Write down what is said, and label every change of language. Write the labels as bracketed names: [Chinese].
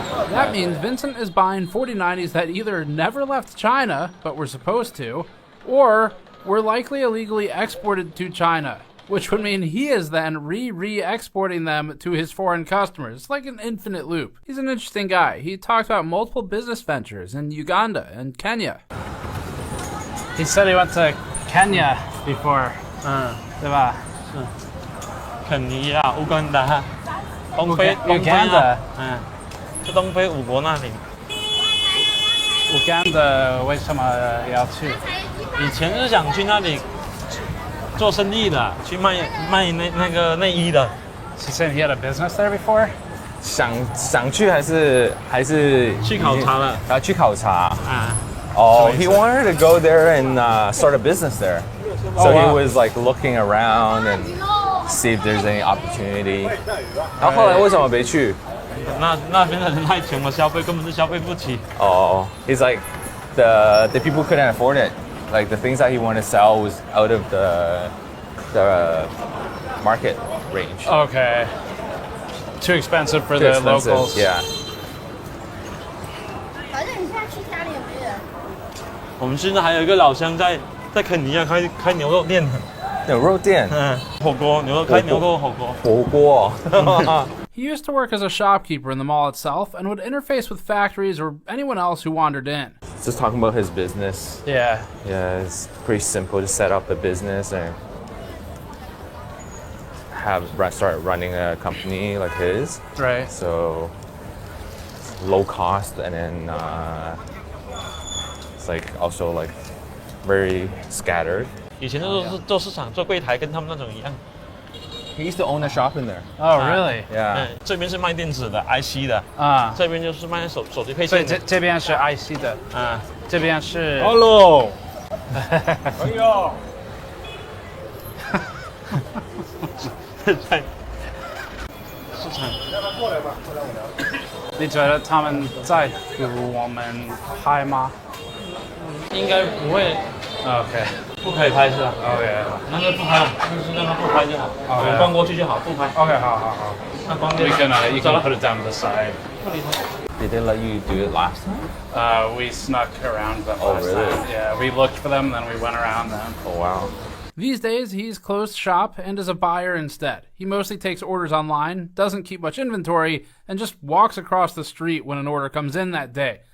[English] That means Vincent is buying 4090s that either never left China, but were supposed to, or were likely illegally exported to China, which would mean he is then re-exporting them to his foreign customers. It's like an infinite loop. He's an interesting guy. He talks about multiple business ventures in Uganda and Kenya. He said he went to Kenya before, [Chinese] 对吧？肯尼亚、乌干达、东非、就东非5国那里。 Uganda 为什么要去？以前是想去那里做生意的，去卖那个内衣的。 [English] He said he had a business there before. [Chinese] 想去还是去考察了？去考察。 [English] He wanted to go there and start a business there. So he was like looking around and see if there's any opportunity. [Chinese] 然后后来为什么没去？那边的人太穷了，消费根本就消费不起。 [English] He's like the people couldn't afford it. Like the things that he wanted to sell was out of the market range. Okay. Too expensive for the locals. Yeah. [Chinese] 反正你现在去家里也没人。我们现在还有一个老乡在肯尼亚开牛肉店。牛肉店，火锅，开牛肉火锅。火锅。 [English] He used to work as a shopkeeper in the mall itself and would interface with factories or anyone else who wandered in. Just talking about his business. Yeah. Yeah, it's pretty simple to set up a business and start running a company like his. Right. So low cost, and then it's like also like very scattered. [Chinese] 以前都是做市场做柜台，跟他们那种一样。 [English] He used to own a shop in there. Oh, really? Yeah. [Chinese] 这边是卖电子的 IC 的啊，这边就是卖手机配所以件。这边是 IC 的啊，这边是。 [English] Hello。 [Chinese] 哎呦。在市场。你觉得他们在给我们拍吗？应该不会。 [English] OK。 [Chinese] 不可以拍是吧 [English] ？OK。 [Chinese] 那就不拍，就是让他不拍就好。我关过去就好，不拍。 OK， 好。那关 [English] We can put it down to the side. Did they let you do it last time? We snuck around them Oh, last really? time. Yeah, we looked for them, then we went around them. Oh, wow. These days, he's closed shop and is a buyer instead. He mostly takes orders online, doesn't keep much inventory, and just walks across the street when an order comes in that day.